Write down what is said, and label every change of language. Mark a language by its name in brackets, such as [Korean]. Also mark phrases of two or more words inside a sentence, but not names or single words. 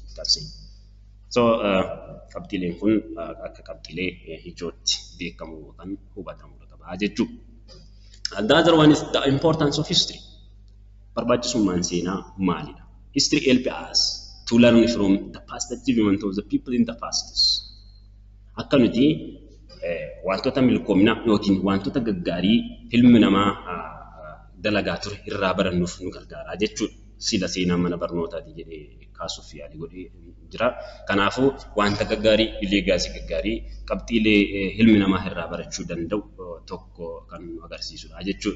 [Oromo] So qabxiileen kun akka qabxiilee ijootti beekamu yookaan hubatamuu qaba jechuudha. [English] The other one is the importance of history. [Oromo] Barbaachisummaan seenaa maalidha? [English] History helps us to learn from the past achievement of the people in the past. [Oromo] Akka nuti wantoota milkoomna yookiin wantoota gaggaarii ilmi namaa dalagaa ture irraa barannuuf nu gargaara jechuudha. Sila seenaa mana barnootaati jedhee kaasuuf yaali godhee jira. Kanaafuu wanta gaggaarii leegaasii gaggaarii qabxiilee ilmi namaa irraa barachuu danda'u tokko kan nu agarsiisudha jechuudha.